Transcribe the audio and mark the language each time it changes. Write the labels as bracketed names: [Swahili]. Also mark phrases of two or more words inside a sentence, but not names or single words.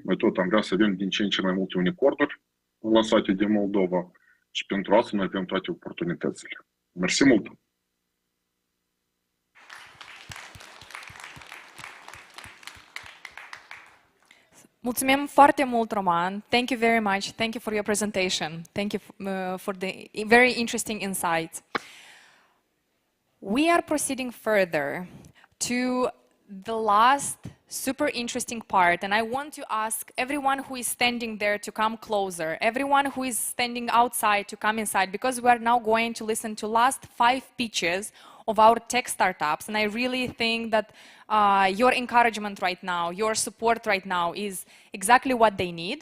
[Romanian] Noi tot am vrea să avem din ce în ce mai multe unicornuri lansate de Moldova și pentru asta noi avem toate oportunitățile. Mersi mult! Mulțumim foarte mult, Roman. [English] Thank you very much. Thank you for your presentation. Thank you for the very interesting insights. We are proceeding further to the last super interesting part, and I want to ask everyone who is standing there to come closer, everyone who is standing outside to come inside, because we are now going to listen to last 5 pitches of our tech startups, and I really think that your encouragement right now, your support right now is exactly what they need.